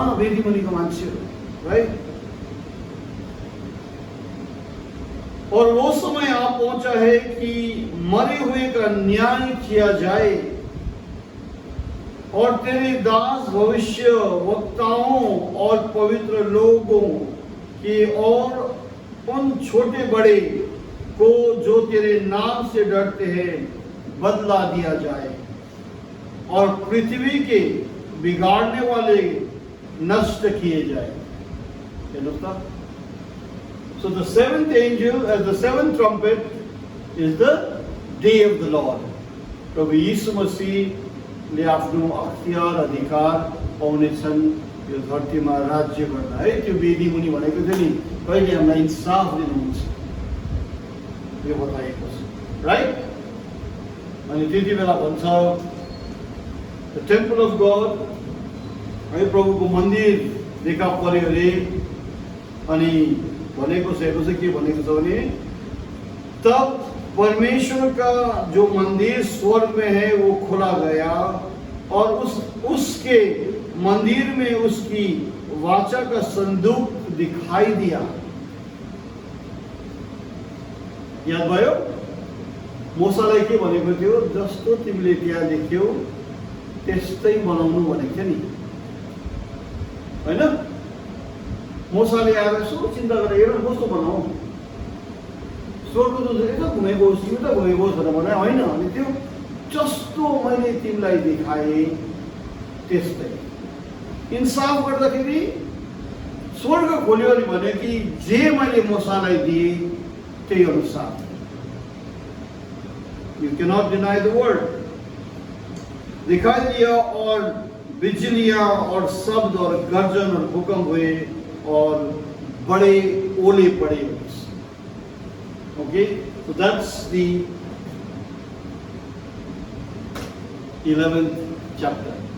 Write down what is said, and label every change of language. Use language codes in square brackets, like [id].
[ne] वेदी मुनिको मान्छेहरू, राइट? [hi] और वो समय आ पहुंचा है कि मरे हुए का न्याय किया जाए, और तेरे दास भविष्य वक्ताओं और पवित्र लोगों के और उन छोटे बड़े को जो तेरे नाम से डरते हैं बदला दिया जाए, और पृथ्वी के बिगाड़ने वाले नष्ट किए जाए। [en] So the seventh angel, the seventh trumpet is the day of the Lord. [ne] प्रभु यीशु मसीहले आफ्नो अख्तियार अधिकार पाउनेछन् यो धरतीमा राज्य गर्न है। त्यो वेदी मुनि भनेको थियो नि कहिले हामीलाई इन्साफ दिनुहुन्छ यो बताइएको छ, राइट। अनि त्यति बेला भन्छ [en] the temple of God [ne] है, प्रभुको मन्दिर देखा पर्यो अरे। अनि भनेको छ, हेर्नु चाहिँ के भनेको छ भने [hi] तब परमेश्वर का जो मंदिर स्वर्ग में है वो खोला गया और उसके मंदिर में उसकी वाचा का संदूक दिखाई दिया। [ne] याद भयो मूसालाई के भनेको थियो, जस्तो तिमीले त्यहाँ देख्यौ त्यस्तै बनाउनु भनेको थियो नि, हैन। मूसाले आएर यसो चिन्ता गरेर हेर कस्तो बनाऊ, स्वर्गदूत यता घुमेकोस् उता घुमेकोस् भनेर भने होइन। अनि त्यो जस्तो मैले तिमीलाई देखाएँ त्यस्तै। इन्साफ गर्दाखेरि स्वर्ग खोल्यो अनि भन्यो कि जे मैले मूसालाई दिएँ त्यही अनुसार। [en] You cannot deny the word. [hi] दिखाई दिया और बिजलियां और शब्द और गर्जन और भूकंप हुए और बड़े ओले पड़े। [en] Okay, so that's the 11th chapter.